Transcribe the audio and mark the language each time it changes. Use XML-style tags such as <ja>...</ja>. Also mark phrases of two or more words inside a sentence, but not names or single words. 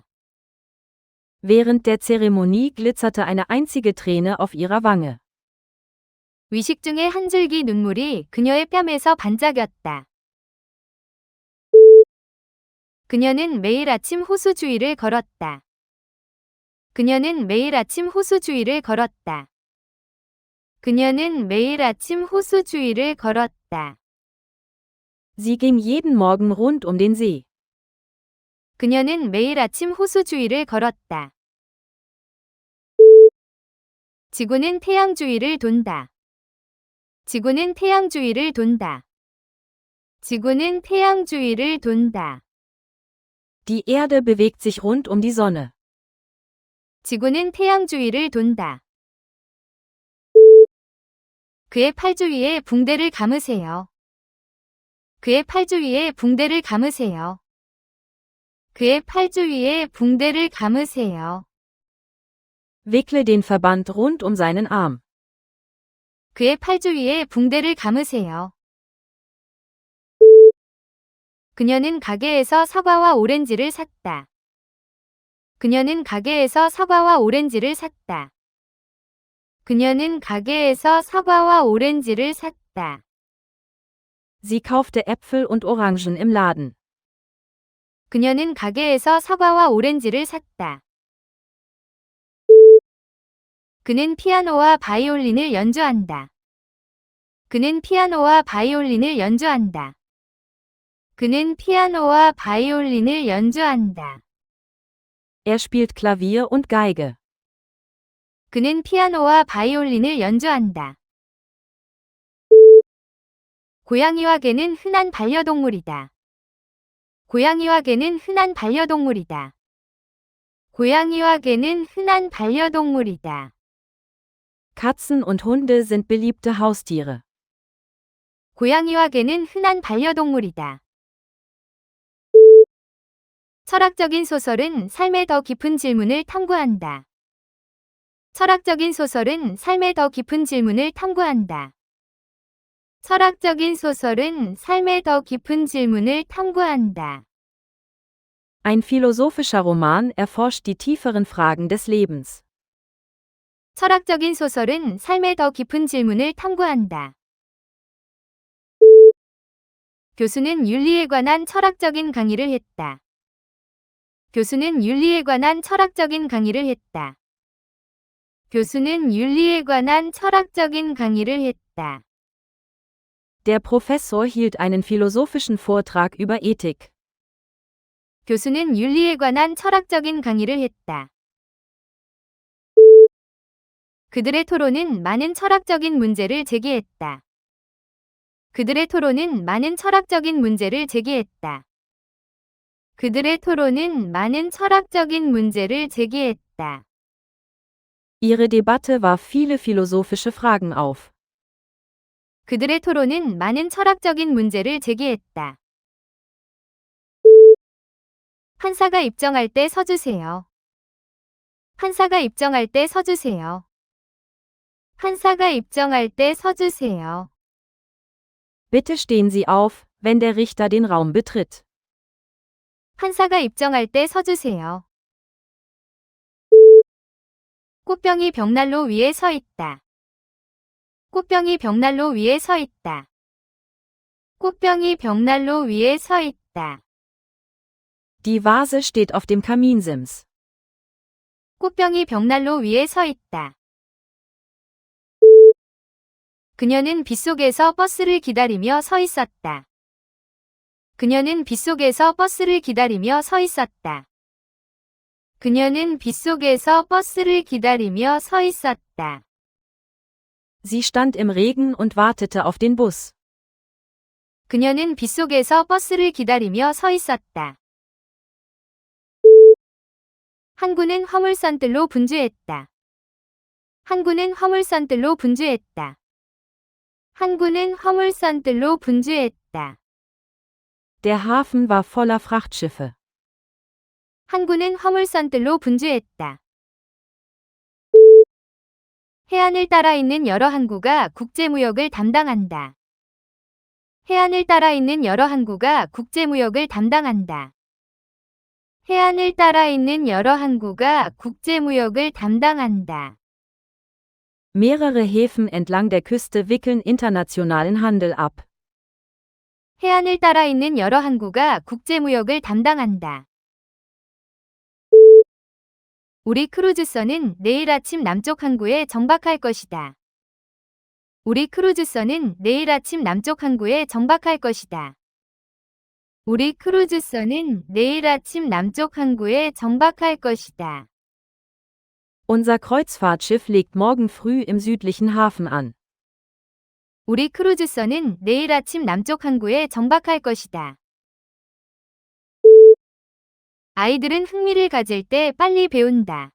<de>Während der Zeremonie glitzerte eine einzige Träne auf ihrer Wange.</de> <ko>위식 중에 한 줄기 눈물이 그녀의 뺨에서 반짝였다. 그녀는 매일 아침 호수 주위를 걸었다. 그녀는 매일 아침 호수 주위를 걸었다. 그녀는 매일 아침 호수 주위를 걸었다.</ko> <de>Sie ging jeden Morgen rund um den See.</de> <ko>그녀는 매일 아침 호수 주위를 걸었다. 지구는 태양 주위를 돈다. 지구는 태양 주위를 돈다. 지구는 태양 주위를 돈다.</ko> <de>Die Erde bewegt sich rund um die Sonne.</de> <ko>지구는 태양 주위를 돈다. 그의 팔주위에 붕대를 감으세요. 그의 팔주위에 붕대를 감으세요. 그의 팔주위에 붕대를 감으세요.</ko> <de>Wickle den Verband rund um seinen Arm.</de> <ko>그의 팔주위에 붕대를 감으세요. 그녀는 가게에서 사과와 오렌지를 샀다. 그녀는 가게에서 사과와 오렌지를 샀다. 그녀는 가게에서 사과와 오렌지를 샀다.</ko> <de>Sie kaufte Äpfel und Orangen im Laden.</de> <ko>그녀는 가게에서 사과와 오렌지를 샀다. 그는 피아노와 바이올린을 연주한다. 그는 피아노와 바이올린을 연주한다. 그는 피아노와 바이올린을 연주한다.</ko> <de>Er spielt Klavier und Geige.</de> <ko>그는 피아노와 바이올린을 연주한다. 고양이와 개는 흔한 반려동물이다. 고양이와 개는 흔한 반려동물이다. 고양이와 개는 흔한 반려동물이다.</ko> <de>Katzen und Hunde sind beliebte Haustiere.</de> <ko>고양이와 개는 흔한 반려동물이다. 철학적인 소설은 삶의 더 깊은 질문을 탐구한다. 철학적인 소설은 삶의 더 깊은 질문을 탐구한다. 철학적인 소설은 삶의 더 깊은 질문을 탐구한다.</ko> <de>Ein philosophischer Roman erforscht die tieferen Fragen des Lebens.</de> <ko>철학적인 소설은 삶의 더 깊은 질문을 탐구한다. 교수는 윤리에 관한 철학적인 강의를 했다. 교수는 윤리에 관한 철학적인 강의를 했다. 교수는 윤리에 관한 철학적인 강의를 했다.</ko> <de>Der Professor hielt einen philosophischen Vortrag über Ethik.</de> <ko>교수는 윤리에 관한 철학적인 강의를 했다. 그들의 토론은 많은 철학적인 문제를 제기했다. 그들의 토론은 많은 철학적인 문제를 제기했다. 그들의 토론은 많은 철학적인 문제를 제기했다.</ko> <de>Ihre Debatte warf viele philosophische Fragen auf.</de> <ko>그들의 토론은 많은 철학적인 문제를 제기했다. 판사가 입정할 때 서주세요. 판사가 입정할 때 서주세요. 판사가 입정할 때 서주세요.</ko> <de>Bitte stehen Sie auf, wenn der Richter den Raum betritt.</de> <ko>판사가 입정할 때 서주세요. 꽃병이 벽난로 위에 서 있다. 꽃병이 벽난로 위에 서 있다. 꽃병이 벽난로 위에 서 있다.</ko> <de>Die Vase steht auf dem Kaminsims.</de> <ko>꽃병이 벽난로 위에 서 있다. 그녀는 빗속에서 버스를 기다리며 서 있었다. 그녀는 빗속에서 버스를 기다리며 서 있었다. 그녀는 빗속에서 버스를 기다리며 서 있었다.</ko> <de>Sie stand im Regen und wartete auf den Bus.</de> <ko>그녀는 빗속에서 버스를 기다리며 서 있었다. 항구는 화물선들로 분주했다. 항구는 화물선들로 분주했다. 항구는 화물선들로 분주했다.</ko> <de>Der Hafen war voller Frachtschiffe.</de> <ko>항구는 화물선들로 분주했다. 해안을 따라 있는 여러 항구가 국제무역을 담당한다. 해안을 따라 있는 여러 항구가 국제무역을 담당한다. 해안을 따라 있는 여러 항구가 국제무역을 담당한다.</ko> <de>Mehrere Häfen entlang der Küste wickeln internationalen Handel ab.</de> <ko>해안을 따라 있는 여러 항구가 국제무역을 담당한다. 우리 크루즈선은 내일 아침 남쪽 항구에 정박할 것이다. 우리 크루즈선은 내일 아침 남쪽 항구에 정박할 것이다. 우리 크루즈선은 내일 아침 남쪽 항구에 정박할 것이다.</ko> <de>Unser Kreuzfahrtschiff legt morgen früh im südlichen Hafen an.</de> <ko>우리 크루즈선은 내일 아침 남쪽 항구에 정박할 것이다. 아이들은 흥미를 가질 때 빨리 배운다.</ko>